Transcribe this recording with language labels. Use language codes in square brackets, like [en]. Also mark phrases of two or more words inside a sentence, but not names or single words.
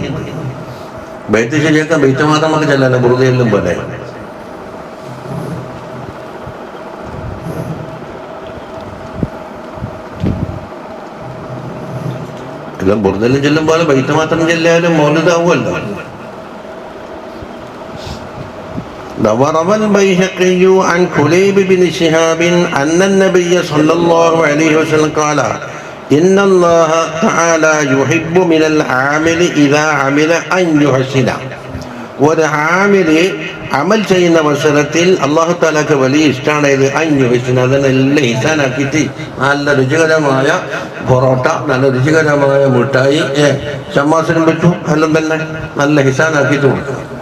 [ml] ബൈത്ത് ശരിയാക്കാൻ ബൈത്ത് മാത്രം നമുക്ക് ചെല്ലാനോ ബുറുദയെല്ലാം പോലെ. എല്ലാം ബുറുദെല്ലാം ചെല്ലും പോലെ ബൈത്ത് മാത്രം ചെല്ലാലും മൗലിദാവുമല്ലോ. [ar] وروى البيهقي عن كليب بن شهاب أن النبي صلى الله عليه وسلم قال إن الله تعالى يحب من العامل إذا عمل أن يحسن. [ml] ഒരു ആമില് അമൽ ചെയ്യുന്ന അവസരത്തിൽ അള്ളാഹു തആലക്ക് വലിയ ഇഷ്ടമാണ് ഇത് അൻയുഹസിന, അതിനെല്ലാം ഇഹ്സാനാക്കിയിട്ട് നല്ല രുചികരമായ പൊറോട്ട, നല്ല രുചികരമായ മിഠായി ഷമ്മാസിനും പറ്റും, എല്ലാം തന്നെ നല്ല ഇഹ്സാനാക്കിയിട്ട് കൊടുക്കണം.